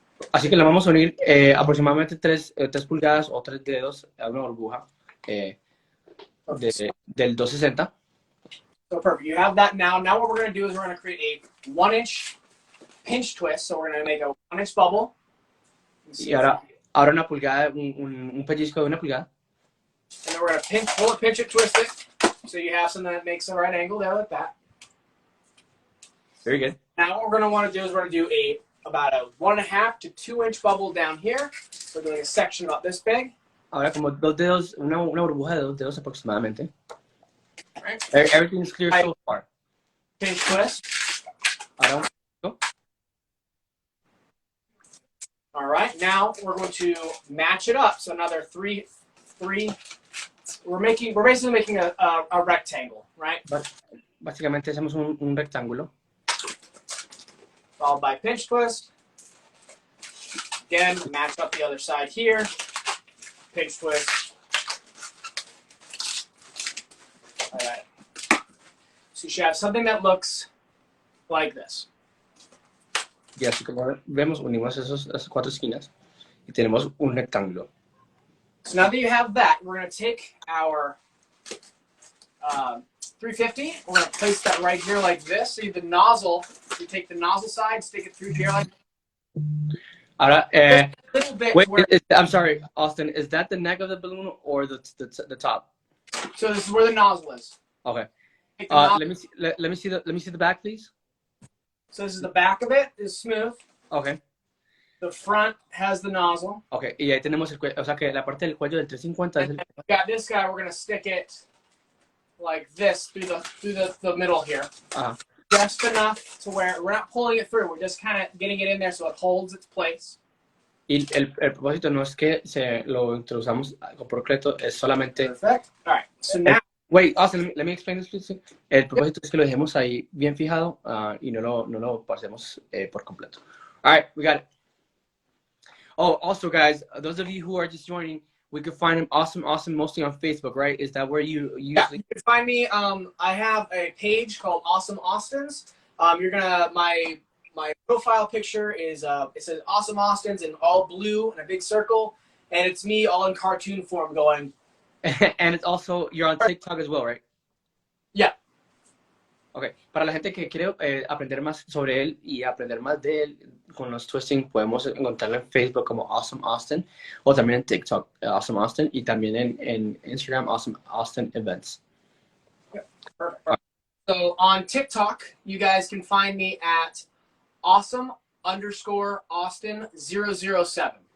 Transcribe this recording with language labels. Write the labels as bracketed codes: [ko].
[es] Así que le vamos a unir aproximadamente 3 pulgadas o 3 dedos a una burbuja del 260. [en] So perfect. You have that now. Now what we're going to do is we're going to create a 1-inch pinch twist. So we're going to make a 1-inch bubble. [es] Y ahora una pulgada, un pellizco de una pulgada. [en] And then we're going to pull it, pinch it, twist it. So you have something that makes the right angle there like that. Very good. Now what we're going to want to do is we're going to do about a 1.5 to 2-inch bubble down here. We're doing a section about this big. [es] Ahora como 2 dedos, una burbuja de 2 dedos aproximadamente. [en] Right. Everything's clear so far. Pinch twist. Ahora go. All right, now we're going to match it up. So another three. We're basically making a rectangle, right? [es] Básicamente hacemos un rectángulo. [en] Followed by pinch twist. Again, match up the other side here. Pinch twist. All right. So you should have something that looks like this. [es] Y así como vemos, unimos esas 4 esquinas y tenemos un rectángulo. [en] So now that you have that, we're going to take our 350. We're going to place that right here like this. See the nozzle. You take the nozzle side, stick it through here like [es] Ahora, [en] a little bit. wait, I'm sorry, Austin. Is that the neck of the balloon or the top? So this is where the nozzle is. Okay. Take the nozzle. Let me see the back, please. So this is the back of it. Is smooth. Okay. The front has the nozzle. Okay. [es] Y ahí tenemos el cuello, o sea que la parte del cuello del 350 es [en] And we got this guy. We're gonna stick it like this through the middle here. Just enough to where we're not pulling it through. We're just kind of getting it in there so it holds its place. [es] Y el propósito no es que lo introduzcamos por completo, es solamente. [en] Perfect. All right. So now. Wait, Austin, let me explain this, please. [es] El propósito es que lo dejemos ahí bien fijado y no lo pasemos por completo. [en] All right, we got it. Oh, also, guys, those of you who are just joining, we could find him Awesome mostly on Facebook, right? Is that where you usually? Yeah, you can find me. I have a page called Awesome Austins. My profile picture is it says Awesome Austins in all blue and a big circle, and it's me all in cartoon form going. And it's also you're on TikTok as well, right? Yeah. Okay. [es] Para la gente que quiere aprender más sobre él y aprender más de él con los twisting, podemos encontrarlo en Facebook como Awesome Austin o también en TikTok Awesome Austin y también en Instagram Awesome Austin Events. [en] Yeah, perfect. So on TikTok, you guys can find me at awesome_Austin007.